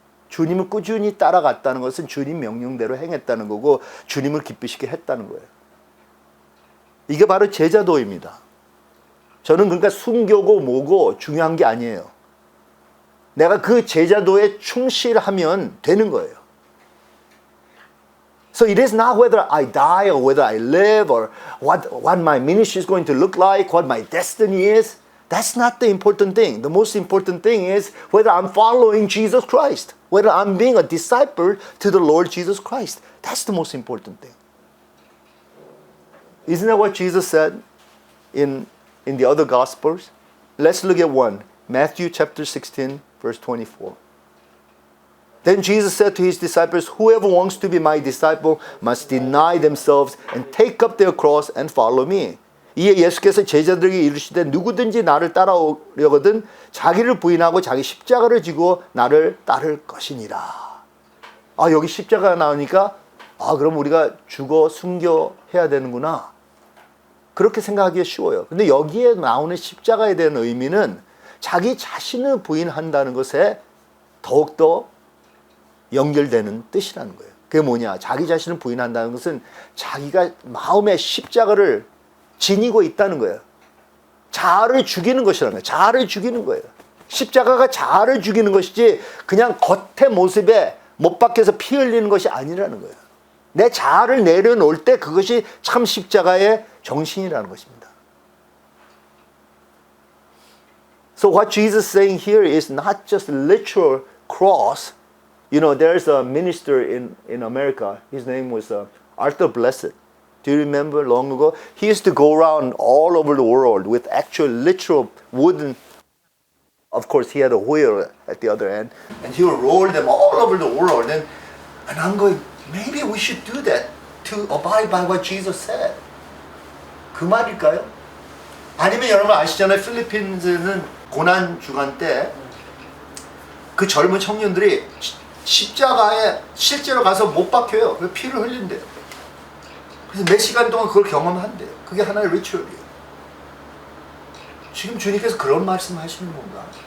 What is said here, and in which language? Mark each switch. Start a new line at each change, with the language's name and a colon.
Korean: 주님을 꾸준히 따라갔다는 것은 주님 명령대로 행했다는 거고 주님을 기쁘시게 했다는 거예요. 이게 바로 제자도입니다. 저는 그러니까 순교고 뭐고 중요한 게 아니에요. 내가 그 제자도에 충실하면 되는 거예요.
English: So it is not whether I die or whether I live or what my ministry is going to look like, what my destiny is. That's not the important thing. The most important thing is whether I'm following Jesus Christ, whether I'm being a disciple to the Lord Jesus Christ. That's the most important thing. Isn't that what Jesus said in the other Gospels? Let's look at one. Matthew chapter 16, verse 24. Then Jesus said to his disciples, whoever wants to be my disciple must deny themselves and take up their cross and follow me.
Korean: 이에 예수께서 제자들에게 이르시되 누구든지 나를 따라오려거든 자기를 부인하고 자기 십자가를 지고 나를 따를 것이니라. 여기 십자가 나오니까 그럼 우리가 죽어 순교해야 되는구나. 그렇게 생각하기가 쉬워요. 근데 여기에 나오는 십자가에 대한 의미는 자기 자신을 부인한다는 것에 더욱더 연결되는 뜻이라는 거예요. 그게 뭐냐? 자기 자신을 부인한다는 것은 자기가 마음의 십자가를 지니고 있다는 거예요. 자아를 죽이는 것이라는 거예요. 자아를 죽이는 거예요. 십자가가 자아를 죽이는 것이지 그냥 겉의 모습에 못 박혀서 피 흘리는 것이 아니라는 거예요. 내 자아를 내려놓을 때 그것이 참 십자가의 정신이라는 것입니다.
English: So what Jesus is saying here is not just literal cross. You know, there's a minister in America. His name was Arthur Blessed. Do you remember long ago? He used to go around all over the world with actual literal wooden. Of course, he had a wheel at the other end. And he would roll them all over the world. And I'm going, maybe we should do that to abide by what Jesus said.
Korean: 그 말일까요? 아니면 여러분 아시잖아요. 필리핀스는 고난주간 때 그 젊은 청년들이 십자가에 실제로 가서 못 박혀요. 그래서 피를 흘린대요. 그래서 몇 시간 동안 그걸 경험한대요. 그게 하나의 리추얼이에요. 지금 주님께서 그런 말씀 하시는 건가?